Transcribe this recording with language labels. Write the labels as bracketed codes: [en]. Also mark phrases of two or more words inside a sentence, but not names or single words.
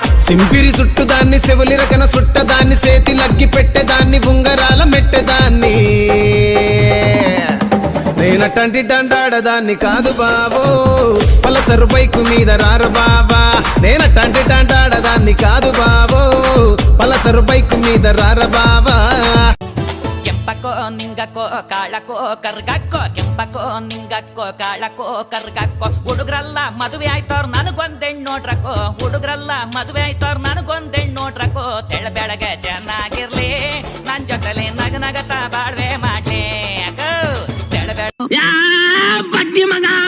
[te] సింపిరి చుట్టుదాన్ని చెవులి రకన సుట్టదాన్ని సేతి లగ్గి పెట్టేదాన్ని ఉంగరాల మెట్టేదాన్ని నేనటంటి డండాడదాన్ని కాదు బావో పలసరు బైకు మీద రారు బావా నేనటంటి డండాడదాన్ని కాదు బావో పలసరు బైకు మీద రార బావా [kn] ಕೆಂಪಕೋ ನಿಂಗಕ್ಕೋ ಕಾಳಕೋ ಕರ್ಗಕ್ಕೋ ಕೆಂಪಕೋ ನಿಂಗಕ್ಕೋ ಕಾಳಕೋ ಕರ್ಗಕ್ಕೋ ಹುಡುಗ್ರಲ್ಲ ಮದುವೆ ಆಯ್ತವ್ರ ನನಗೊಂದೆಣ್ಣು ನೋಡ್ರಕ್ಕೋ ಹುಡುಗ್ರಲ್ಲ ಮದುವೆ ಆಯ್ತವ್ರ ನನಗೊಂದೆಣ್ಣು ನೋಡ್ರಕ್ಕೋ ತೆಳ ಬೆಳಗ್ಗೆ ಚೆನ್ನಾಗಿರ್ಲಿ ನನ್ ಜೊತೆಲಿ ನಗನಗತ ಬಾಳ್ವೆ ಮಾಡ್ಲಿ ಅಕ್ಕೋ ತೆಳ ಬಡ್ಡಿ ಮಗ